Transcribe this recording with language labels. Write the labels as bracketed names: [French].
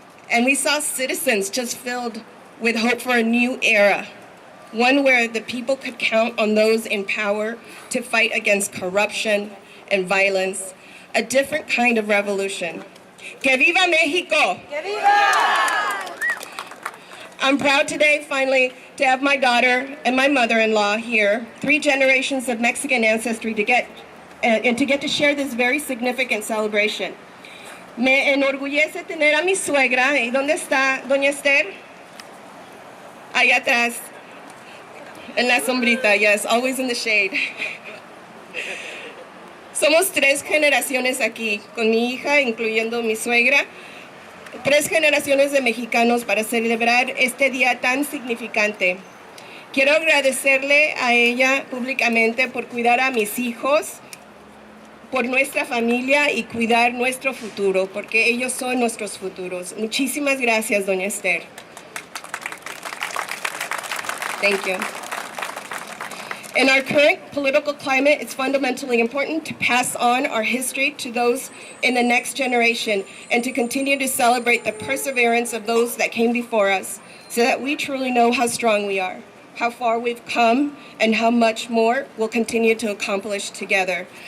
[English] And we saw citizens just filled with hope for a new era, one where the people could count on those in power to fight against corruption and violence, a different kind of revolution. [Spanish] Que viva Mexico! Que viva! [English] I'm proud today, finally, to have my daughter and my mother-in-law here, 3 generations of Mexican ancestry, to get to share this very significant celebration. [Spanish] Me enorgullece tener a mi suegra. ¿Y dónde está doña Esther? Allá atrás. En la sombrita, [English] yes, always in the shade. [Spanish] Somos 3 generaciones aquí, con mi hija, incluyendo mi suegra, 3 generaciones de mexicanos para celebrar este día tan significante. Quiero agradecerle a ella públicamente por cuidar a mis hijos, por nuestra familia y cuidar nuestro futuro, porque ellos son nuestros futuros. Muchísimas gracias, doña Esther. [English] Thank you. In our current political climate, it's fundamentally important to pass on our history to those in the next generation and to continue to celebrate the perseverance of those that came before us so that we truly know how strong we are, how far we've come, and how much more we'll continue to accomplish together.